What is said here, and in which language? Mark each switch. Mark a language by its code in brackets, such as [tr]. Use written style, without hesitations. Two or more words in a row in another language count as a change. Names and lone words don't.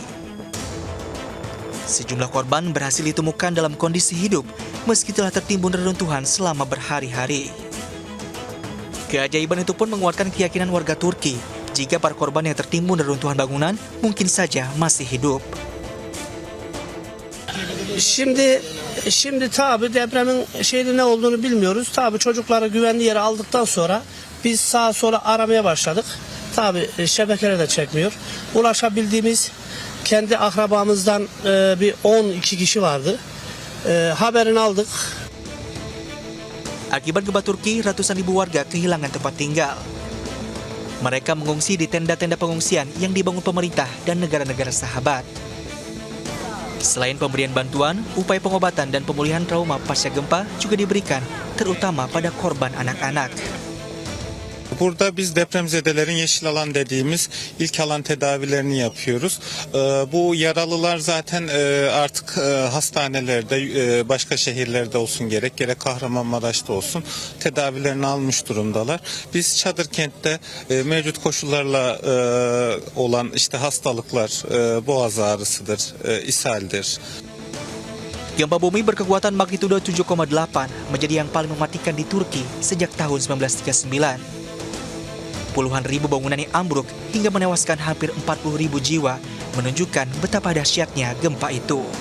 [id] Sejumlah korban berhasil ditemukan dalam kondisi hidup meski telah tertimbun reruntuhan selama berhari-hari. Keajaiban itu pun menguatkan keyakinan warga Turki jika para korban yang tertimbun reruntuhan bangunan mungkin saja masih hidup. [tr] Şimdi tabii depremin ne olduğunu bilmiyoruz. Tabii çocukları güvenli yere aldıktan sonra biz sağa sola aramaya başladık. Tabii şebekeler de çekmiyor. Ulaşabildiğimiz kendi akrabamızdan bir 12 kişi vardı. Haberini aldık. [id] Akibat gempa Turki, ratusan ribu warga kehilangan tempat tinggal. Mereka mengungsi di tenda-tenda pengungsian yang dibangun pemerintah dan negara-negara sahabat. Selain pemberian bantuan, upaya pengobatan dan pemulihan trauma pasca gempa juga diberikan, terutama pada korban anak-anak. [tr] Burada biz depremzedelerin yeşil alan dediğimiz ilk alan tedavilerini yapıyoruz. Bu yaralılar zaten artık hastanelerde, başka şehirlerde olsun gerek Kahramanmaraş'ta olsun tedavilerini almış durumdalar. Biz Çadırkent'te mevcut koşullarla olan hastalıklar boğaz ağrısıdır, ishaldir. [id] Gempa bumi berkekuatan magnitudo 7,8 menjadi yang paling mematikan di Turki sejak tahun 1939. Puluhan ribu bangunan yang ambruk hingga menewaskan hampir 40.000 jiwa menunjukkan betapa dahsyatnya gempa itu.